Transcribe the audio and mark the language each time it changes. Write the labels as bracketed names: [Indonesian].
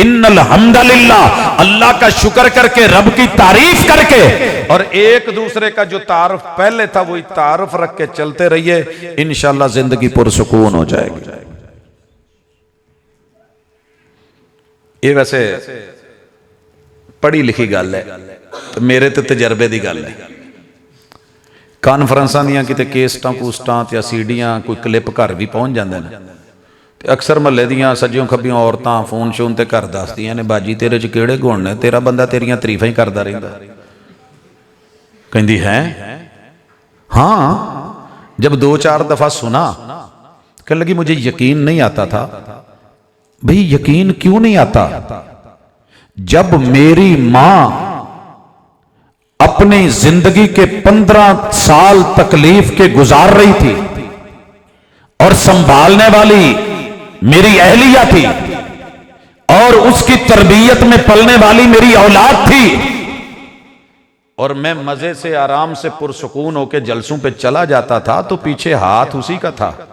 [Hindi] इन्नल हम्दुलिल्लाह, अल्लाह का शुक्र करके, रब की तारीफ करके, और एक दूसरे का जो तारुफ पहले था वही तारुफ रख के चलते रहिए, इंशाअल्लाह जिंदगी पुरसुकून हो जाएगी। ये वैसे पढ़ी लिखी गल है, तो मेरे तो तजर्बे की गल है। [Punjabi] ਕਾਨਫਰੰਸਾਂ ਦੀਆਂ ਕਿਤੇ ਕੇਸਟਾਂ ਕੂਸਟਾਂ ਤੇ ਸੀਡੀਆਂ ਕੋਈ ਕਲਿੱਪ ਘਰ ਵੀ ਪਹੁੰਚ ਜਾਂਦੇ ਨੇ, ਤੇ ਅਕਸਰ ਮਹੱਲੇ ਦੀਆਂ ਸੱਜਿਓਂ ਖੱਬਿਓਂ ਔਰਤਾਂ ਫੋਨ ਸ਼ੋਨ ਤੇ ਘਰ ਦੱਸਦੀਆਂ ਨੇ, ਬਾਜੀ ਤੇਰੇ 'ਚ ਕਿਹੜੇ ਗੁਣ ਨੇ, ਤੇਰਾ ਬੰਦਾ ਤੇਰੀਆਂ ਤਾਰੀਫਾਂ ਹੀ ਕਰਦਾ ਰਹਿੰਦਾ। ਕਹਿੰਦੀ ਹੈ [Hindi] हाँ, जब 2-4 दफा सुना कहने लगी मुझे यकीन नहीं आता था। भाई यकीन क्यों नहीं आता? जब मेरी मां अपनी जिंदगी के 15 साल तकलीफ के गुजार रही थी और संभालने वाली मेरी अहलिया थी और उसकी तरबियत में पलने वाली मेरी औलाद थी, और मैं मजे से आराम से पुरसुकून होकर जलसों पे चला जाता था, तो पीछे हाथ उसी का था।